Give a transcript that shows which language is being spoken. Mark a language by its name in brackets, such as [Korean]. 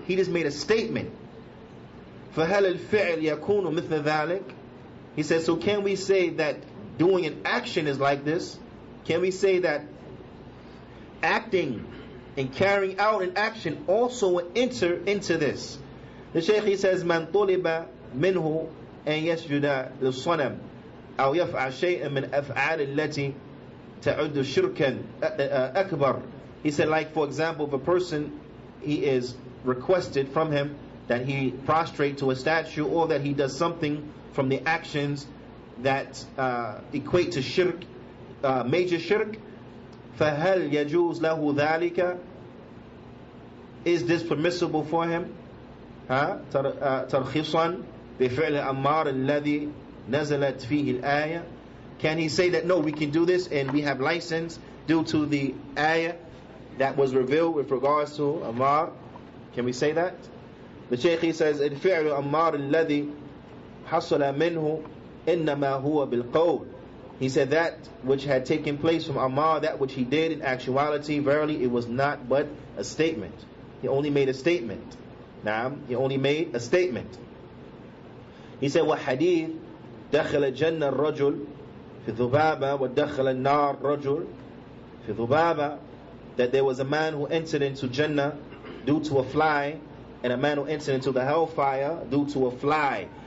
[English] He just made a statement. [Arabic] فهل الفعل يكون مثل ذلك? [English] He says, so can we say that doing an action is like this? Can we say that acting and carrying out an action also will enter into this? The Shaykh, he says, [Arabic] من طلب منه أن يسجد للصنم أو يفعل شيئا من أفعال التي تعد شركا أكبر. [English] He said, like for example, if a person, he is requested from him that he prostrate to a statue, or that he does something from the actions that equate to shirk, major shirk. [Arabic] فَهَلْ يَجُوزْ لَهُ ذَلِكَ? [English] Is this permissible for him? [Arabic] ترخيصا بفعل أمار الذي نزلت فيه الآية. [English] Can he say that no, we can do this and we have license due to the ayah that was revealed with regards to Ammar? Can we say that? The Shaykh says, [Arabic] الفعل أمار الذي حصل منه إنما هو بالقول. [English] He said that which had taken place from Ammar, that which he did in actuality, verily it was not but a statement. He only made a statement. Naam, he only made a statement. He said, [Arabic] وحديث دخل جنة الرجل في ذبابة [English] ودخل النار رجل في ذبابة, that there was a man who entered into Jannah due to a fly, and a man who entered into the hellfire due to a fly.